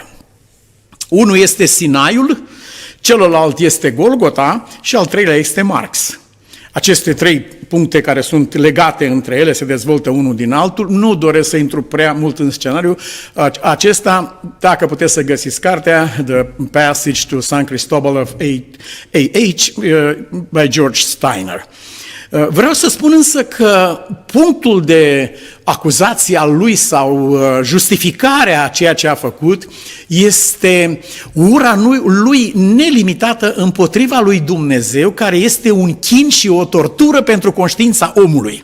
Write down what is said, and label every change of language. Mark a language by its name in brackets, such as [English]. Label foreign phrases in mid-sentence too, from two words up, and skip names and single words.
[Romanian] Unul este Sinaiul, celălalt este Golgota și al 3-lea este Marx. Aceste 3 puncte care sunt legate între ele, se dezvoltă unul din altul. Nu doresc să intru prea mult în scenariu acesta. Dacă puteți să găsiți cartea, The Passage to San Cristobal of A.H. by George Steiner. Vreau să spun însă că punctul de acuzație al lui sau justificarea a ceea ce a făcut este ura lui nelimitată împotriva lui Dumnezeu, care este un chin și o tortură pentru conștiința omului.